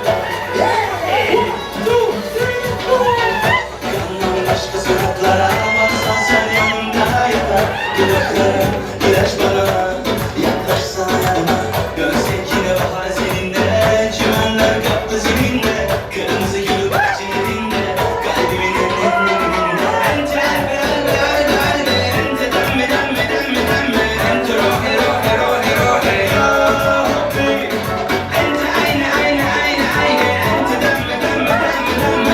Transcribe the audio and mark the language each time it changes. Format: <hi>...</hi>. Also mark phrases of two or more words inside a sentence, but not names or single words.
<tr>Yandan başka sokaklara baksan sen yanımda yeter. Dudaklara, ilaç bana, yaklaşsana yanıma. Gözsekine bahar seninle, çimenler kaplı seninle. Kırmızı gül bahçelerinde, kalbimin enlerinde.</tr> <ar>أنت قلبي، قلبي, أنت دمي، دمي، دمي، دمي. أنت روحي، روحي، روحي، روحي, يا ربي. أنت عيني، عيني، عيني، عيني. أنت دمي، دمي، دمي، دمي.</ar>